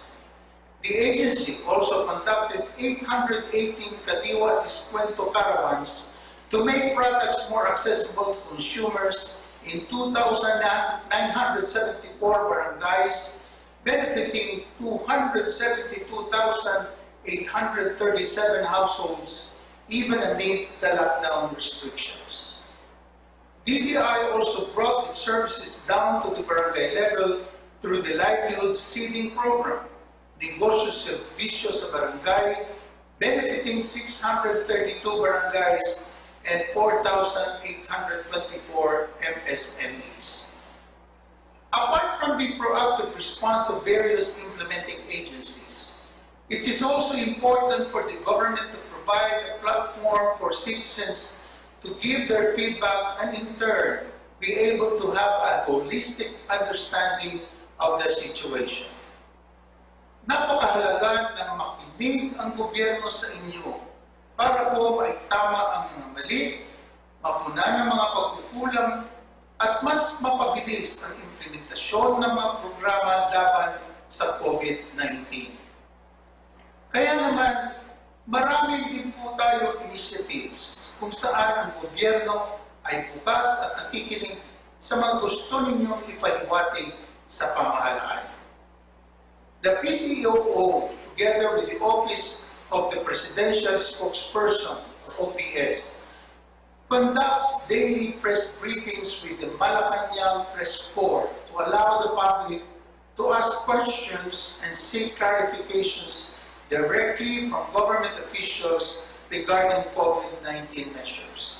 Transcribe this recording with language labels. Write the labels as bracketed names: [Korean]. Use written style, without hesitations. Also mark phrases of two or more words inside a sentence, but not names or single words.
[English] The agency also conducted 818 Kadiwa Descuento caravans to make products more accessible to consumers in 2,974 barangays, benefiting 272,837 households, even amid the lockdown restrictions. DTI also brought its services down to the barangay level through the livelihood seeding program, [Filipino] negosyo serbisyo sa barangay, [English] benefiting 632 barangays and 4,824 MSMEs. Apart from the proactive response of various implementing agencies, it is also important for the government to provide a platform for citizens to give their feedback and in turn be able to have a holistic understanding of the situation. [Filipino] Napakahalaga na makinig ang gobyerno sa inyo para po maitama ang mga mali, mapunan ang mga pagkukulang at mas mapabilis ang implementasyon ng mga programa laban sa COVID-19. Kaya naman, marami din po tayo initiatives kung saan ang gobyerno ay bukas at nakikinig sa mga gusto ninyong ipahiwatig sa pamahalaan. [English] The PCOO, together with the Office of the Presidential Spokesperson, or OPS, conducts daily press briefings with the Malacanang Press Corps to allow the public to ask questions and seek clarifications directly from government officials regarding COVID-19 measures.